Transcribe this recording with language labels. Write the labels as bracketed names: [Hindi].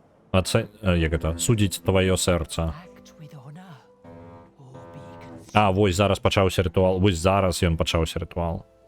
[Ukrainian] А це, як це, судіть твоє серце. [English] Act with honor, or be consumed. [Ukrainian] А, ось зараз почався ритуал. Ось зараз він почався ритуал.